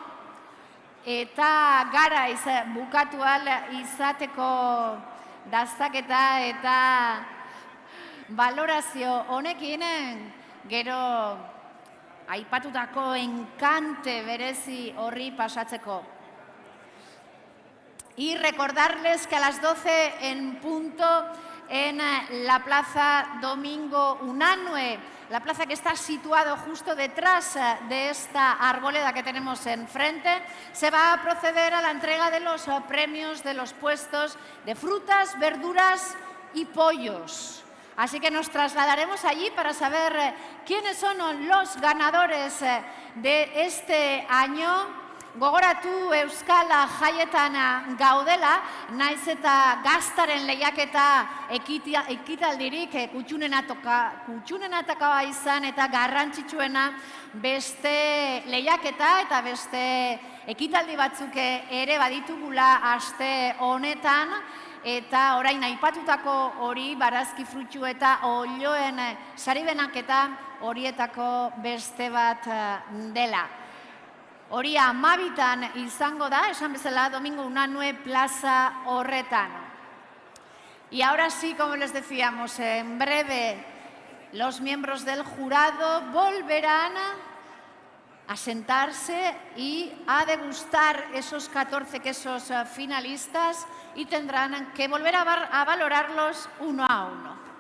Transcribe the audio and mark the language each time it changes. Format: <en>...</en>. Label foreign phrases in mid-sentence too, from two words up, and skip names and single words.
<eu>eta garaiz bukatu ahal izateko dastaketa eta valorazio honekin gero aipatutako enkante berezi horri pasatzeko.</eu> <es>Y recordarles que a las 12 en punto en la Plaza Domingo Unanue, la plaza que está situado justo detrás de esta arboleda que tenemos enfrente, se va a proceder a la entrega de los premios de los puestos de frutas, verduras y pollos. Así que nos trasladaremos allí para saber quiénes son los ganadores de este año.</es> <eu>Gogoratu Euskal Jaietan gaudela, naiz eta gaztaren lehiaketa ekitaldirik kutxunenatakoa izan eta garrantzitsuena beste lehiaketa eta beste ekitaldi batzuk ere baditugula aste honetan, eta orain aipatutako hori barazki frutxu eta olioen saribenaketa horietako beste bat dela. Hori 12 izango da, esan bezala, Domingo Unanue plaza horretan.</eu> <es>Y ahora sí, como les decíamos, en breve los miembros del jurado volverán a sentarse y a degustar esos 14 quesos finalistas y tendrán que volver a valorarlos uno a uno.</es>